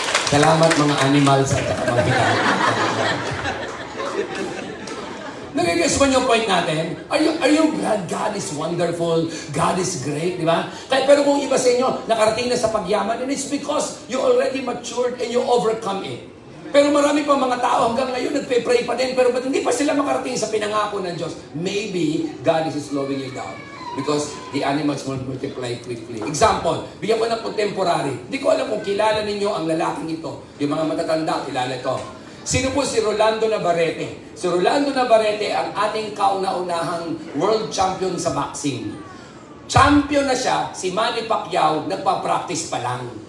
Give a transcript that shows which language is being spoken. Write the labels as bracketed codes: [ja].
[tl] Salamat mga animals at mga bilang. Nagigets mo yung point natin? [en] Are you glad God is wonderful? God is great, di ba? [tl] Pero kung iba sa inyo, nakarating na sa pagyaman, [en] and it's because you already matured and you overcome it. [tl] Pero marami pa mga tao hanggang ngayon nagpe-pray pa din, pero ba't hindi pa sila makarating sa pinangako ng Diyos? [en] Maybe God is slowing you down because the animals will multiply quickly. [tl] Example, bigyan ko ng contemporary. Hindi ko alam kung kilala ninyo ang lalaking ito. Yung mga matatanda, kilala ito. Sino po si Rolando Navarrete? Si Rolando Navarrete ang ating kauna-unahang world champion sa boxing. Champion na siya, si Manny Pacquiao, nagpa-practice pa lang.